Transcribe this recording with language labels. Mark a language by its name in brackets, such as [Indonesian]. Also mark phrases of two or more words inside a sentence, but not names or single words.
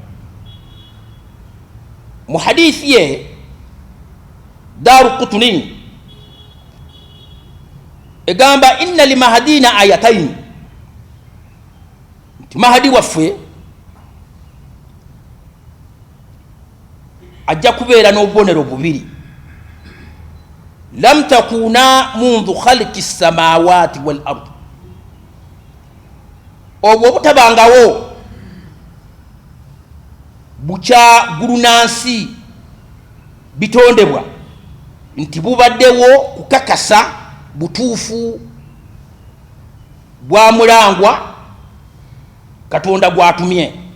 [Ganda] mu hadithi ye Daru Qutni egamba [Arabic] إن لمهدينا آيتين, [Ganda] nti mahadi waffe ajja kubeera n'obubonero bubiri. [Arabic] لم تكونا منذ خلق السماوات والأرض, [Ganda] obwo obutabangawo bukya ggulu nansi bitondebwa, nti bubaddewo kukakasa butuufu bwa mulangwa Katonda gwatumye.